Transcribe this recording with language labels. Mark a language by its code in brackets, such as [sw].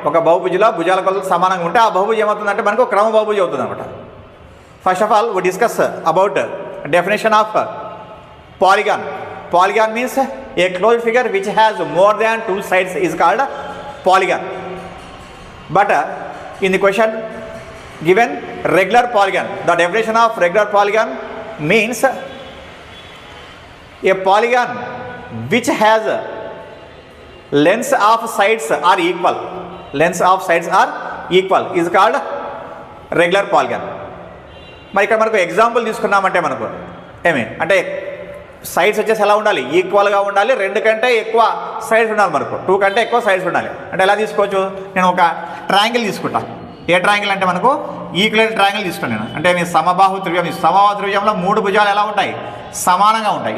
[te] ఒక బహుభుజిలో భుజాల కొలత సమానంగా ఉంటే ఆ బహుభుజి ఏమవుతుందంటే మనకు క్రమ బహుభుజి అవుతుంది అనమాట. [en] First of all we discuss about definition of polygon. Polygon means a closed figure which has more than two sides is called polygon. But in the question given regular polygon, the definition of regular polygon means a polygon which has lengths of sides are equal, lengths of sides are equal is called regular polygon. [te] మరి ఇక్కడ మనకు example తీసుకున్నామంటే మనకు ఏమి అంటే sides వచ్చేసి ఎలా ఉండాలి, ఈక్వల్గా ఉండాలి, రెండు కంటే ఎక్కువ సైడ్స్ ఉండాలి, మనకు టూ కంటే ఎక్కువ సైడ్స్ ఉండాలి. అంటే ఎలా తీసుకోవచ్చు, నేను ఒక ట్రయాంగిల్ తీసుకుంటా. ఏ ట్రయాంగిల్ అంటే మనకు ఈక్వలెంట్ ట్రయాంగిల్ తీసుకున్నాను నేను. అంటే మీ సమబాహు త్రిభుజం, సమబాహు త్రిభుజంలో మూడు భుజాలు ఎలా ఉంటాయి, సమానంగా ఉంటాయి.